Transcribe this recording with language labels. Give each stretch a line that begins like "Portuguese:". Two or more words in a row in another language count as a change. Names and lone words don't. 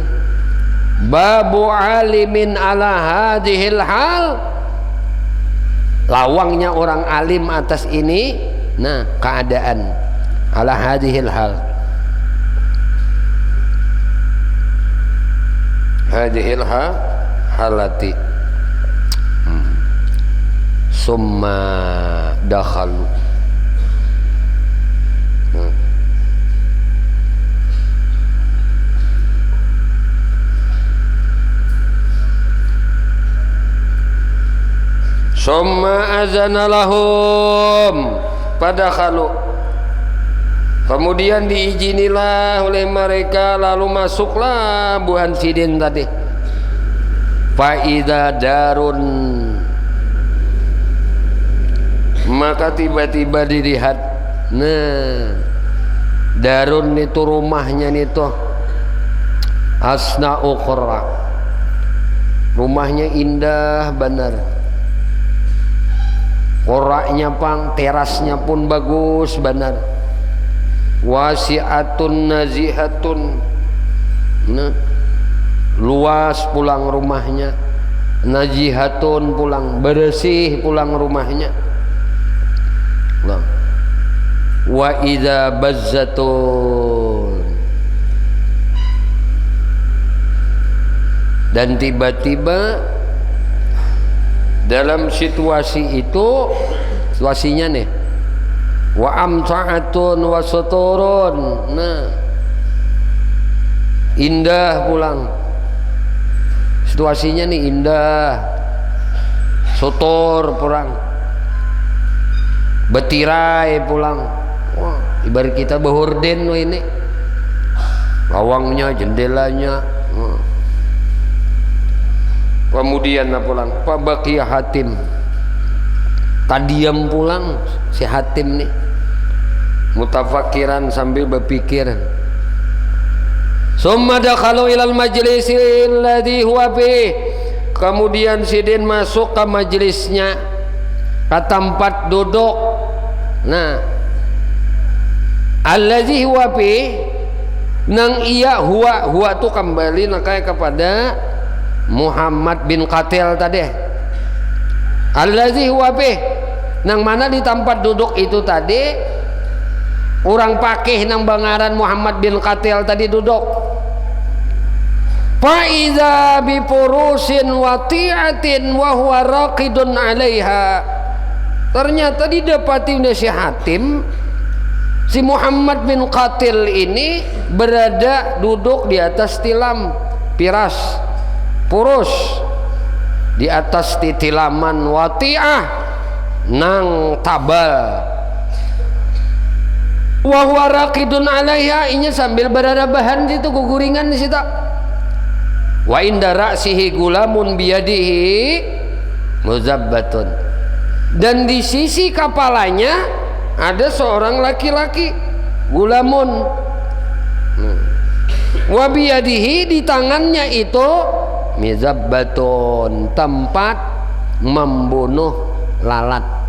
Arabic: باب عالم على هذه الحال,
Banjar: lawangnya orang alim atas ini. Nah, keadaan
Arabic: على هذه الحال هذه الحالة. ثم دخلوا ثم أذن لهم فدخلوا,
Banjar: kemudian diizinilah oleh mereka, lalu masuklah buhan sidin tadi.
Arabic: فإذا دار,
Banjar: maka tiba-tiba dilihat. Nah, darun itu rumahnya itu
Arabic: أسنى أخرى,
Banjar: rumahnya indah benar, koraknya pang, terasnya pun bagus benar.
Arabic: واسعة نزيهة,
Banjar: nah, luas pulang rumahnya, nazihatun pulang, bersih pulang rumahnya.
Arabic: وإذا بزة,
Banjar: dan tiba-tiba dalam situasi itu, situasinya nih,
Arabic: وأمتعة وستور.
Banjar: Nah, indah pulang situasinya nih, indah, sutur pulang, betirai pulang. Wah, ibarat kita behorden ini, lawangnya, jendelanya. Kemudian pulang
Arabic: فبقي حاتم,
Banjar: tadiam pulang si Hatim nih, mutafakiran sambil berpikir.
Arabic: ثم دخلوا إلى المجلس الذي هو به,
Banjar: kemudian sidin masuk ke majelisnya, ke tempat duduk. Nah,
Arabic: الذي هو به,
Banjar: nang iya huwa tu kembali nakai kepada Muhammad bin Qatil tadi.
Arabic: الذي هو به,
Banjar: nang mana di tempat duduk itu tadi orang pakih nang bangaran Muhammad bin Qatil tadi duduk.
Arabic: فإذا بفرش وطيئة وهو راقد عليها.
Banjar: Ternyata didapati oleh si Hatim, si Muhammad bin Qatil ini berada duduk di atas tilam piras purus, di atas titilaman wati'ah nang tabal.
Arabic: وهو راقد عليها,
Banjar: inya sambil berada-bahan situ guguringan di situ.
Arabic: وعند رأسه غلام بيده مذبة,
Banjar: dan di sisi kepalanya ada seorang laki-laki gulamun.
Arabic: وبيده,
Banjar: di tangannya itu mizabbatun, tempat membunuh lalat.